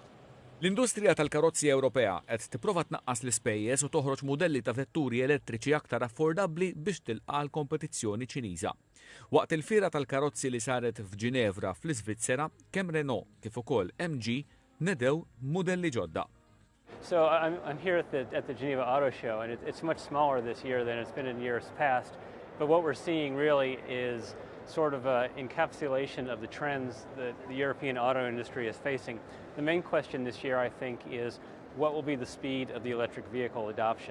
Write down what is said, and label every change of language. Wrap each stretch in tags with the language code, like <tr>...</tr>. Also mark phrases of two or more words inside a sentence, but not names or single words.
<mt>L-industrija tal-karozzi Ewropea qed tipprova tnaqqas l-ispejjeż u toħroġ mudelli ta' vetturi elettriċi aktar affordabbli biex tilqa' l-kompetizzjoni Ċiniża. Waqt il-fiera tal-karozzi li saret f'Ġinevra fl-Iżvizzera, kemm Renault kif ukoll MG nedew mudelli ġodda.</mt> <en>So I'm here at the Geneva Auto Show, and it's much smaller this year than it's been in years past. But what we're seeing really is sort of an encapsulation of the trends that the European auto industry is facing. The main question this year, I think, is what will be the speed of the electric vehicle adoption?</en>